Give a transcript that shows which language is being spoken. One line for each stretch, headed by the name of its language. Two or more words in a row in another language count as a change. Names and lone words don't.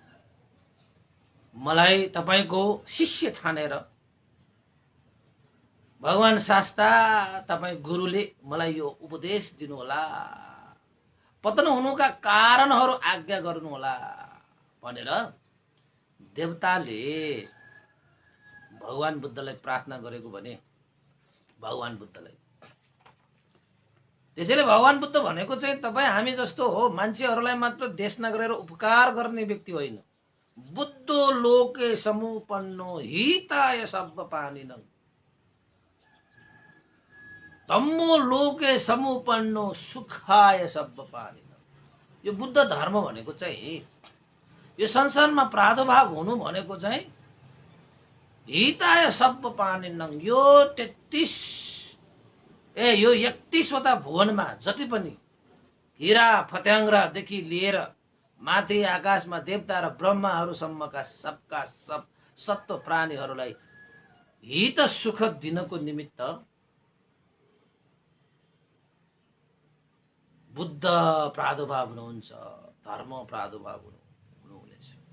Nepali: मलाई तपाईंको शिष्य ठानेर भगवान शास्ता, तपाईं गुरुले मलाई यो उपदेश दिनुहोला, पतन हुनुका कारणहरू आज्ञा गर्नुहोला भनेर देवताले भगवान बुद्धलाई प्रार्थना गरेको भने भगवान बुद्धलाई। त्यसैले भगवान बुद्ध भनेको चाहिँ तपाईँ हामी जस्तो हो, मान्छेहरूलाई मात्र देश नगरेर उपकार गर्ने व्यक्ति होइन।
Pali: बुद्धो लोके समुपन्नो हिताय सब्बपानिनं धम्मो लोके समुपन्नो सुखाय सब्बपानिनं।
Nepali: यो बुद्ध धर्म भनेको चाहिँ, यो संसारमा प्रादुर्भाव हुनु भनेको चाहिँ
Pali: हिताय सब्बपानिनं,
Nepali: यो 31वटा भुवनमा जति पनि हिरा फत्याङ्ग्रादेखि लिएर माथि आकाशमा देवता र ब्रह्माहरूसम्मका सबका सब सत्व प्राणीहरूलाई हित सुख दिनको निमित्त बुद्ध प्रादुर्भाव हुनुहुन्छ, धर्म प्रादुर्भाव हुनुहुनेछ।